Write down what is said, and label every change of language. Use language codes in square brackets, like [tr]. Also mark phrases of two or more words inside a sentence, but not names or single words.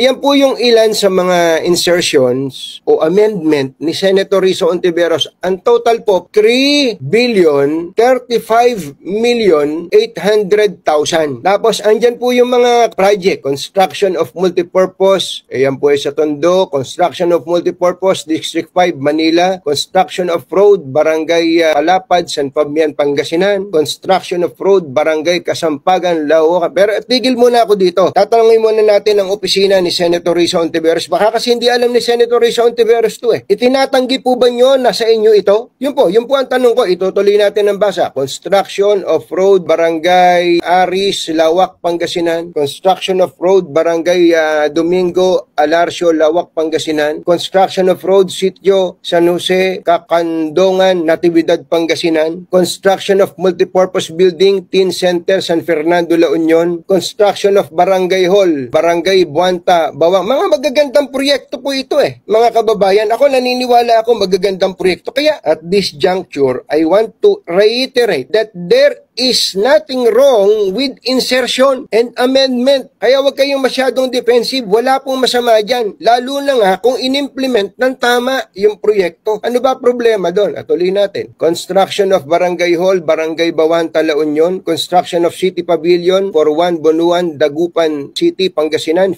[tl] Yan po yung ilan sa mga insertions o amendment ni Senator Teresa Ontiveros. Ang total po, 3,035,800,000. Tapos, andyan po yung mga project. [en] Construction of multipurpose. [tl] Ayan po sa Tondo. [en] Construction of multipurpose, District 5, Manila. Construction of road, Barangay Palapad, San Fabian, Pangasinan. Construction of road, Barangay Kasampagan, Laoca. [tl] Pero tigil muna ako dito. Tatanungin muna natin ang opisina ni Senator Teresa Ontiveros. Baka kasi hindi alam ni Senator Teresa Ontiveros to Itinatanggi po ba nyo na sa inyo ito? Yun po ang tanong ko. Itutuloy natin ang basa. [en] Construction of road, Barangay Aris, Lawak, Pangasinan. Construction of road, Barangay Domingo, Alarcio, Lawak, Pangasinan. Construction of road, Sitio, San Jose, Kakandongan, Natividad, Pangasinan. Construction of multipurpose building, Teen Center, San Fernando, La Union. Construction of Barangay Hall, Barangay Buanta, Bawang. [tl] Mga magagandang proyekto po ito Mga kababayan, ako naniniwala ako magagandang proyekto. [en] Kaya at this juncture, I want to reiterate that there is nothing wrong with insertion and amendment. [tl] Kaya wag kayong masyadong defensive. Wala pong masama dyan. Lalo na nga kung inimplement ng tama yung proyekto. Ano ba problema doon? Atuloy natin. [en] Construction of Barangay Hall, Barangay Bawanta, La Union. Construction of City Pavilion for 1 Bonuan, Dagupan City, Pangasinan.